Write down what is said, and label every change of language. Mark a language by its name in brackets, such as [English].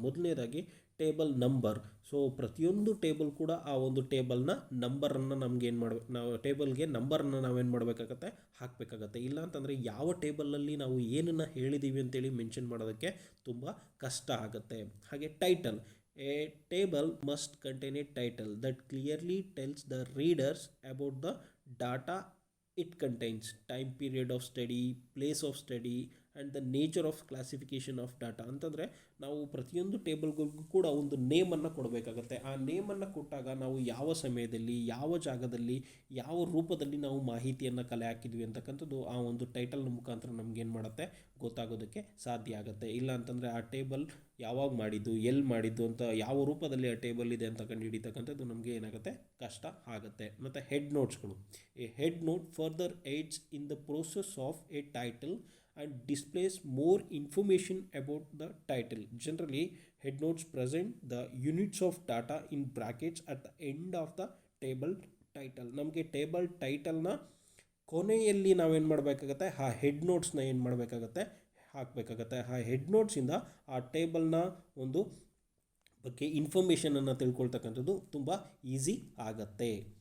[Kannada] ಮೊದಲನೇದಾಗಿ table number. So ಪ್ರತಿಯೊಂದು table ಕೂಡ ಆ ಒಂದು ಟೇಬಲ್ನ ನಂಬರನ್ನು ನಮ್ಗೆ ಏನು ಮಾಡಬೇಕು, ನಾವು ಟೇಬಲ್ಗೆ ನಂಬರನ್ನು ನಾವೇನು ಮಾಡಬೇಕಾಗತ್ತೆ, ಹಾಕಬೇಕಾಗತ್ತೆ. ಇಲ್ಲ ಅಂತಂದರೆ ಯಾವ ಟೇಬಲಲ್ಲಿ ನಾವು ಏನನ್ನು ಹೇಳಿದ್ದೀವಿ ಅಂತೇಳಿ ಮೆನ್ಷನ್ ಮಾಡೋದಕ್ಕೆ ತುಂಬ ಕಷ್ಟ ಆಗುತ್ತೆ. ಹಾಗೆ title. [English] A table must contain a title that clearly tells the readers about the data it contains, time period of study, place of study and the nature of classification of data. [Kannada] ಅಂತಂದರೆ ನಾವು ಪ್ರತಿಯೊಂದು ಟೇಬಲ್ಗಳಿಗೂ ಕೂಡ ಒಂದು ನೇಮನ್ನು ಕೊಡಬೇಕಾಗತ್ತೆ. ಆ ನೇಮನ್ನು ಕೊಟ್ಟಾಗ ನಾವು ಯಾವ ಸಮಯದಲ್ಲಿ, ಯಾವ ಜಾಗದಲ್ಲಿ, ಯಾವ ರೂಪದಲ್ಲಿ ನಾವು ಮಾಹಿತಿಯನ್ನು ಕಲೆ ಹಾಕಿದ್ವಿ ಅಂತಕ್ಕಂಥದ್ದು ಆ ಒಂದು ಟೈಟಲ್ನ ಮುಖಾಂತರ ನಮಗೇನು ಮಾಡುತ್ತೆ, ಗೊತ್ತಾಗೋದಕ್ಕೆ ಸಾಧ್ಯ ಆಗುತ್ತೆ. ಇಲ್ಲ ಅಂತಂದರೆ ಆ ಟೇಬಲ್ ಯಾವಾಗ ಮಾಡಿದ್ದು, ಎಲ್ಲಿ ಮಾಡಿದ್ದು ಅಂತ, ಯಾವ ರೂಪದಲ್ಲಿ ಆ ಟೇಬಲ್ ಇದೆ ಅಂತ ಕಂಡುಹಿಡಿತಕ್ಕಂಥದ್ದು ನಮಗೆ ಏನಾಗುತ್ತೆ, ಕಷ್ಟ ಆಗುತ್ತೆ. ಮತ್ತು head ನೋಟ್ಸ್ಗಳು. [English] A head note further aids in the process of a title and displays more information about the title. Generally, head notes present the units of data in brackets at the end of the table title. [Kannada] ನಮಗೆ table ಟೈಟಲ್ನ ಕೊನೆಯಲ್ಲಿ ನಾವೇನು ಮಾಡಬೇಕಾಗತ್ತೆ, ಆ head ನೋಟ್ಸ್ನ ಏನು ಮಾಡಬೇಕಾಗತ್ತೆ, ಹಾಕಬೇಕಾಗತ್ತೆ. ಆ head ನೋಟ್ಸಿಂದ ಆ ಟೇಬಲ್ನ ಒಂದು ಬಗ್ಗೆ ಇನ್ಫಾರ್ಮೇಷನನ್ನು ತಿಳ್ಕೊಳ್ತಕ್ಕಂಥದ್ದು ತುಂಬ ಈಸಿ ಆಗತ್ತೆ.